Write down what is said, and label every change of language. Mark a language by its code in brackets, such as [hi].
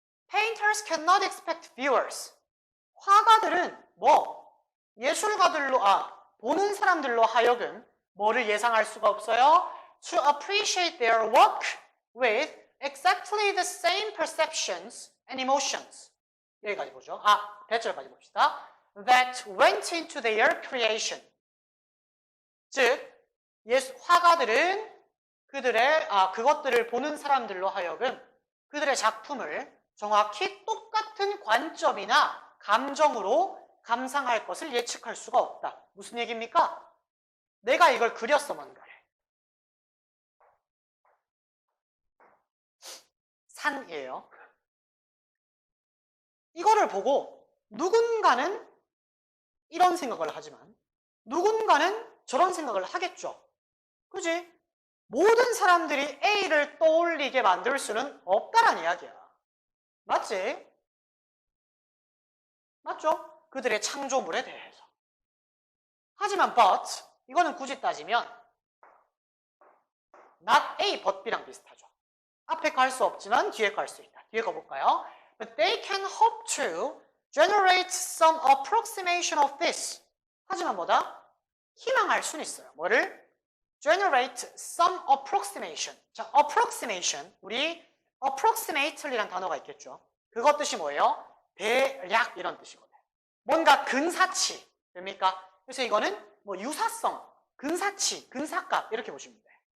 [en] Painters cannot expect viewers. [ko] 화가들은 예술가들로, 보는 사람들로 하여금 뭐를 예상할 수가 없어요? [en] To appreciate their work with exactly the same perceptions and emotions. [ko] 여기까지 보죠. 대절까지 봅시다. [en] That went into their creation. [ko] 즉, 화가들은 그것들을 보는 사람들로 하여금 그들의 작품을 정확히 똑같은 관점이나 감정으로 감상할 것을 예측할 수가 없다. 무슨 얘기입니까? 내가 이걸 그렸어, 뭔가를. 산이에요. 이거를 보고 누군가는 이런 생각을 하지만 누군가는 저런 생각을 하겠죠. 그지? 모든 사람들이 A를 떠올리게 만들 수는 없다란 이야기야. 맞지? 맞죠? 그들의 창조물에 대해서. 하지만 but, 이거는 굳이 따지면 not A, but B랑 비슷하죠. 앞에 갈 수 없지만 뒤에 갈 수 있다. 뒤에 가볼까요? [en] But they can hope to generate some approximation of this. [ko] 하지만 뭐다? 희망할 수는 있어요. 뭐를? [en] generate some approximation. [ko] 자, approximation. 우리 approximately라는 단어가 있겠죠. 그것 뜻이 뭐예요? 대략 이런 뜻이거든요. 뭔가 근사치. 됩니까? 그래서 이거는 유사성, 근사치, 근사값 이렇게 보시면 돼요.